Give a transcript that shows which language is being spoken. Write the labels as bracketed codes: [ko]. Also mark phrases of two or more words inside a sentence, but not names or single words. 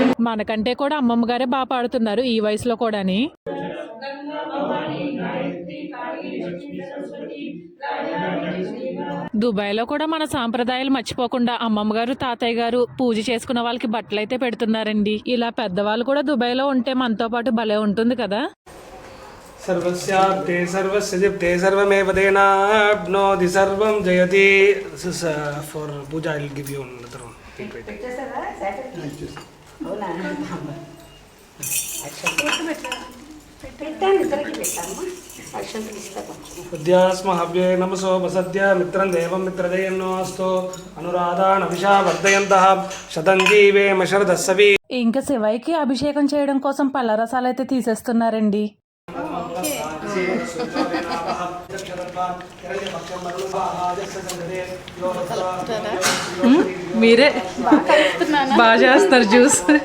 [te] మనకంటే కూడా అమ్మమ్మ గారే బాగా పాడుతున్నారు ఈ వయసులో కూడాని. దుబాయ్లో కూడా మన సాంప్రదాయాలు మర్చిపోకుండా అమ్మమ్మ గారు తాతయ్య గారు పూజ చేసుకున్న వాళ్ళకి బట్టలు అయితే పెడుతున్నారండి. ఇలా పెద్దవాళ్ళు కూడా దుబాయ్లో ఉంటే మనతో పాటు భలే ఉంటుంది కదా. [sa] सर्वस्याब्दे सर्वस्य जिप्ते सर्वमेव तेनाप्नोति सर्वं जयति. [en] This is for puja. I will give you another one. [sa] सद्यास्महव्ये नमसो वसद्य मित्रं देवं मित्रदयन्नोऽस्तु अनुराधान् अभिषा वर्धयन्तः शतं जीवेम शरदस्सवि. [te] ఇంకా శివయ్యకి అభిషేకం చేయడం కోసం పళ్ళ రసాలు అయితే తీసేస్తున్నారండి. మీరే బాగా చేస్తారు జ్యూస్.